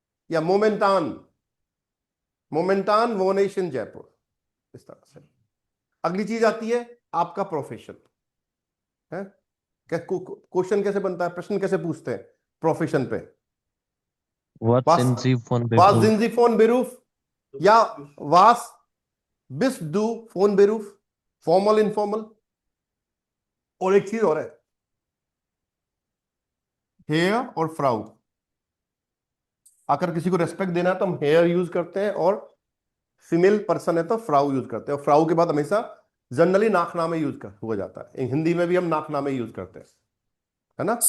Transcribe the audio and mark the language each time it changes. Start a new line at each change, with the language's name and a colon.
Hindi: या मोमेंटान, मोमेंटान वोन इश इन जयपुर, इस तरह से। अगली चीज आती है आपका प्रोफेशन, है, क्वेश्चन कैसे बनता है, प्रश्न कैसे पूछते हैं प्रोफेशन पे,
German: Was was sind Sie von was Beruf? sind Sie von Beruf, या was bist du von Beruf, फॉर्मल इनफॉर्मल।
Hindi: और एक चीज और है, हेयर और फ्राउ, अगर किसी को रेस्पेक्ट देना है तो हम हेयर यूज करते हैं, और फीमेल पर्सन है तो फ्राउ यूज करते हैं, और फ्राउ के बाद हमेशा जनरली नाकनामे यूज कर हुआ जाता है, हिंदी में भी हम नाकनामे यूज करते हैं, है ना।